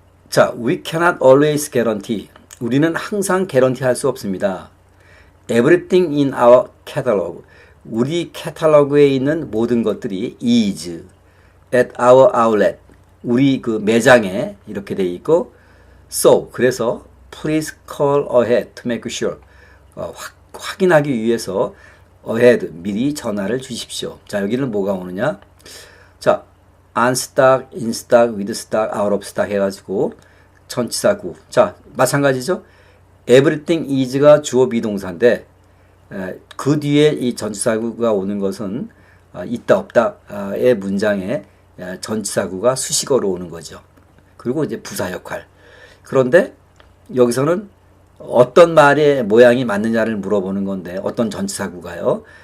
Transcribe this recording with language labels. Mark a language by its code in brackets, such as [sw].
[en] 자, we cannot always guarantee. [ko] 우리는 항상 개런티 할 수 없습니다. [en] Everything in our catalog. [ko] 우리 캐탈로그에 있는 모든 것들이 [en] is at our outlet. [ko] 우리 그 매장에 이렇게 돼 있고 [en] so [ko] 그래서 [en] please call ahead to make sure. [ko] 확인하기 위해서 ahead 미리 전화를 주십시오. 자, 여기는 뭐가 오느냐? 자, on stock, in stock, with stock, out of stock 해가지고 전치사구. 자, 마찬가지죠. everything is가 주어 비동사인데 그 뒤에 이 전치사구가 오는 것은 있다 없다의 문장에 전치사구가 수식어로 오는 거죠. 그리고 이제 부사 역할. 그런데 여기서는 어떤 말의 모양이 맞느냐를 물어보는 건데 어떤 전치사구가요.